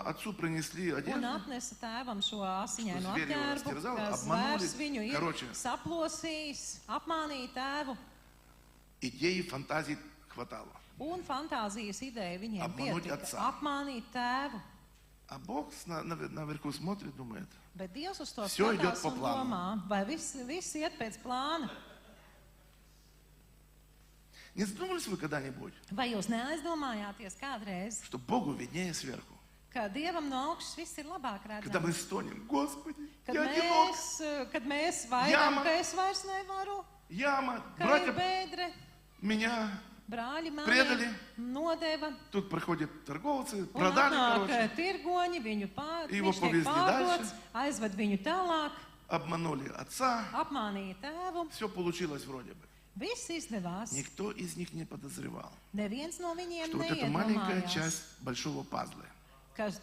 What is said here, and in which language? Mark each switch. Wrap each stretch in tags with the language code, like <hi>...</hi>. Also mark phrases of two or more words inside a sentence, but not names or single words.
<ru>отцу принесли</ru> <lv>Un</lv> <ru>одежду.</ru> <lv>atnesa tēvam šo asiņaino</lv> <ru>Что зверь его</ru> <lv>apģērbu,</lv> <ru>растерзал,</ru> <lv>ka</lv> <ru>обманули.</ru> <lv>zvērs viņu ir</lv> <ru>Короче.</ru> <lv>saplosījis, apmānīja tēvu.</lv> <ru>Идей и фантазий хватало.</ru> <lv>Un fantāzijas ideja viņiem Apmanūt pietika.</lv> <ru>atcā.</ru> <lv>Apmānīt tēvu.</lv> <ru>А Бог наверху смотрит, думает,</ru> <lv>Bet Dievs uz to</lv> <ru>Всё идёт</ru> <lv>skatās</lv> <ru>по</ru> <lv>un</lv> <ru>плану.</ru> <lv>domā, vai viss iet pēc plāna.</lv> <ru>не задумывались вы когда-нибудь,</ru> <lv>Vai jūs neaizdomājāties kādreiz,</lv> <ru>что Богу виднее сверху?</ru> <lv>ka Dievam no augšas viss ir labāk</lv> <ru>Когда мы</ru> <lv>redzams?</lv> <ru>стонем, Господи,</ru> <lv>Kad</lv> <ru>я одинок,</ru> <lv>mēs vaidām,</lv> <ru>Jāma.</ru> <lv>ka es vairs nevaru,</lv> <ru>яма,</ru> <lv>ka ir</lv> <ru>братья</ru> <lv>bēdre,</lv> <ru>меня,</ru> <lv>brāļi</lv> <ru>Predali.</ru> <lv>mani nodeva.</lv> <ru>тут проходят торговцы,</ru> <lv>Un</lv> <ru>продали,</ru> <lv>atnāk</lv> <ru>короче,</ru> <lv>tirgoņi, viņš</lv> <ru>Его</ru> <lv>tiek</lv> <ru>повезли</ru> <lv>pārdots, aizved viņu tālāk,</lv> <ru>обманули отца,</ru> <lv>apmānīja tēvu.</lv> <ru>все получилось вроде бы.</ru> <lv>Viss izdevās.</lv> <ru>Никто из них не подозревал,</ru> <lv>Neviens no viņiem</lv> <ru>что вот эта маленькая</ru> <lv>neiedomājās,</lv> <ru>часть большого пазла</ru> <lv>ka</lv>